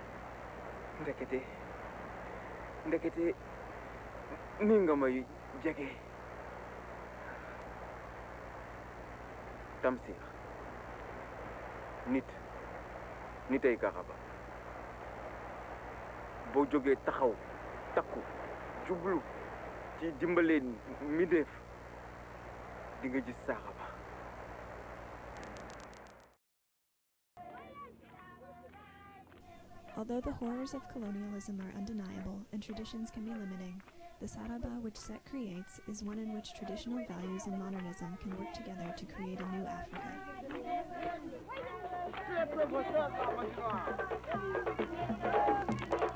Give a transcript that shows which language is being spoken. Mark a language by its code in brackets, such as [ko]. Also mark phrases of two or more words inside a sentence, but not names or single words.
[wo] ndekete ni nga may jege Tamsir nitay Karaba boo jógee taxaw takku jublu ci dimbale mi def di nga gis Saaraba. [en] Although the horrors of colonialism are undeniable and traditions can be limiting, the Saaraba which Seck creates is one in which traditional values and modernism can work together to create a new Africa.